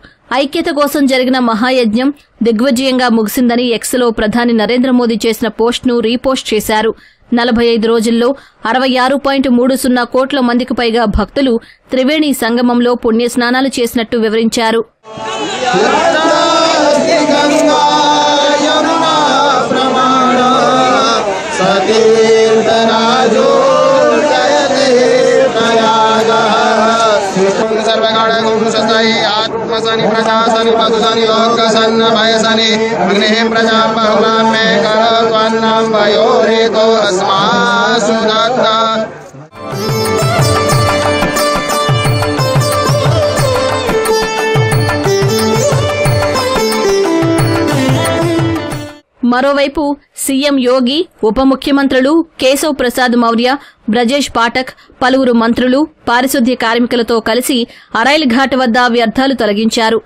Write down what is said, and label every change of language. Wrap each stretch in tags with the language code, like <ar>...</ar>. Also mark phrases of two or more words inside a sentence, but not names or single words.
<te>ఐక్యత కోసం జరిగిన మహాయజ్ఞం దిగ్విజయంగా ముగిసిందని ఎక్స్లో ప్రధాని నరేంద్ర మోదీ చేసిన పోస్ట్ను రీపోస్ట్ చేశారు. 45 రోజుల్లో 66.30 కోట్ల మందికి పైగా భక్తులు త్రివేణి సంగమంలో పుణ్యస్నానాలు చేసినట్టు వివరించారు.</te> <sa>आत्मसनि प्रजासनि पदुसनि लोकसन्न भयसनि अग्निः प्रजा बहुलां मे करत्वन्नं वयोरेतो अस्मासु दत्ता।</sa> <te>మరోవైపు సీఎం యోగి, ఉప ముఖ్యమంత్రులు కేశవ్ ప్రసాద్ మౌర్య, బ్రజేష్ పాఠక్, పలువురు మంత్రులు పారిశుద్ధ్య కార్మికులతో కలిసి అరైల్ ఘాట్ వద్ద వ్యర్థాలు తొలగించారు.</te>